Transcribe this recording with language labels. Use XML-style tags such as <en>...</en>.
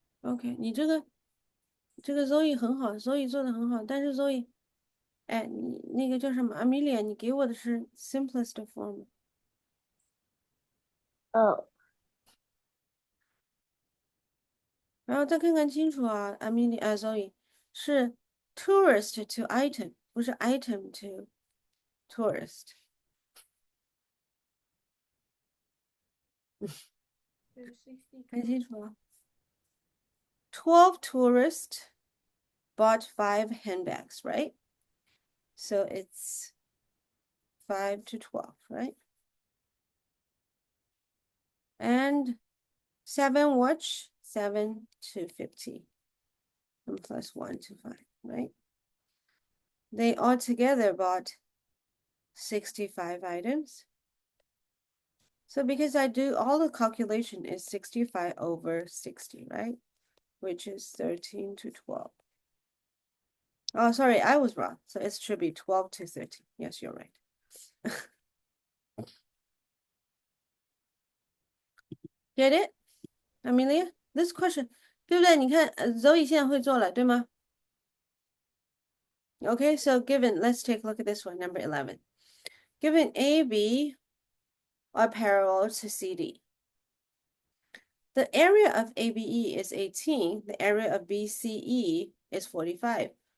<zh>OK，你这个 Zoe 很好，Zoe 做的很好，但是 Zoe，哎，你那个叫什么 Amelia，你给我的是 simplest form，然后再看看清楚啊，Amelia，Zoe 是 tourist to item，不是 item to tourist。</zh> <en>看清楚啊， 12 tourists bought 5 handbags, right? So it's 5 to 12, right? And 7 watch, 7 to 50, and plus 1 to 5, right? They all together bought 65 items. So because I do all the calculation is 65 over 60, right? Which is 13 to 12. Oh, sorry, I was wrong. So it should be 12 to 13. Yes, you're right. Get it, Amelia? This question, 对不对？</en> <zh>你看，Zoe 现在会做了，对吗？</zh> <en>Okay, so given, let's take a look at this one, number 11. Given A, B are parallel to CD. The area of ABE is 18. The area of BCE is 45.</en>